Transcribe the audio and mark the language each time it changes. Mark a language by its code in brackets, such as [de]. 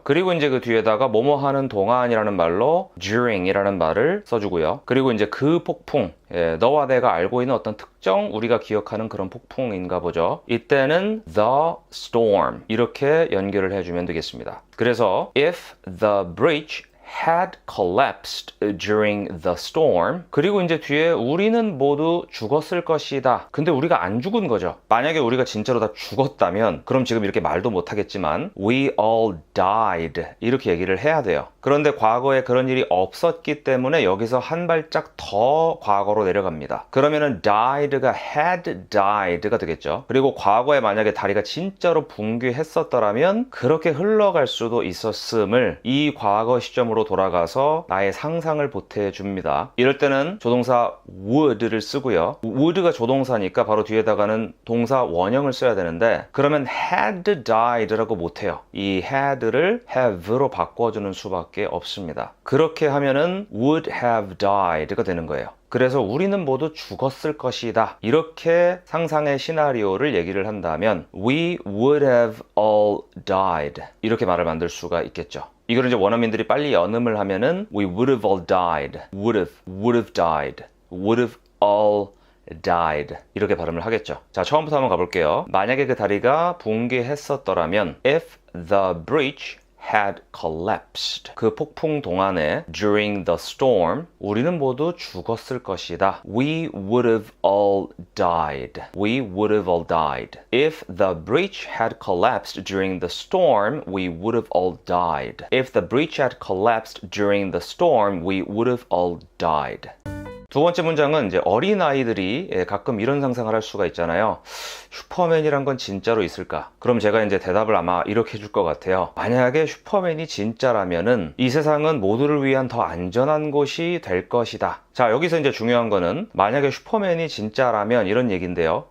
[ko] 그리고 이제 그 뒤에다가 뭐뭐 하는 동안이라는 말로 during 이라는 말을 써주고요. 그리고 이제 그 폭풍, 예, 너와 내가 알고 있는 어떤 특정 우리가 기억하는 그런 폭풍인가 보죠. 이때는 the storm 이렇게 연결을 해주면 되겠습니다. 그래서 [en] if the bridge had collapsed during the storm. [ko] 그리고 이제 뒤에 우리는 모두 죽었을 것이다. 근데 우리가 안 죽은 거죠. 만약에 우리가 진짜로 다 죽었다면 그럼 지금 이렇게 말도 못 하겠지만 [en] we all died [ko] 이렇게 얘기를 해야 돼요. 그런데 과거에 그런 일이 없었기 때문에 여기서 한 발짝 더 과거로 내려갑니다. 그러면은 died가 [en] had died [ko] 가 되겠죠. 그리고 과거에 만약에 다리가 진짜로 붕괴했었더라면 그렇게 흘러갈 수도 있었음을 이 과거 시점으로 돌아가서 나의 상상을 보태줍니다. 이럴 때는 조동사 would를 쓰고요. would가 조동사니까 바로 뒤에다가는 동사 원형을 써야 되는데 그러면 [en] had died [ko] 라고 못해요. 이 had를 have로 바꿔주는 수밖에 없습니다. 그렇게 하면은 [en] would have died [ko] 가 되는 거예요. 그래서 우리는 모두 죽었을 것이다. 이렇게 상상의 시나리오를 얘기를 한다면 [en] we would have all died [ko] 이렇게 말을 만들 수가 있겠죠. 이걸 이제 원어민들이 빨리 연음을 하면은 [en] we would have all died, would have died, would have all died [ko] 이렇게 발음을 하겠죠. 자, 처음부터 한번 가볼게요. 만약에 그 다리가 붕괴했었더라면 [en] if the bridge had collapsed. [ko] 그 폭풍 동안에 [en] during the storm [ko] 우리는 모두 죽었을 것이다. [en] We would have all died. We would have all died. If the bridge had collapsed during the storm, we would have all died. If the bridge had collapsed during the storm, we would have all died. [ko] 두 번째 문장은 이제 어린아이들이 가끔 이런 상상을 할 수가 있잖아요. 슈퍼맨이란 건 진짜로 있을까? 그럼 제가 이제 대답을 아마 이렇게 해줄 것 같아요. 만약에 슈퍼맨이 진짜라면은 이 세상은 모두를 위한 더 안전한 곳이 될 것이다. 자, 여기서 이제 중요한 거는 만약에 슈퍼맨이 진짜라면 이런 얘기인데요.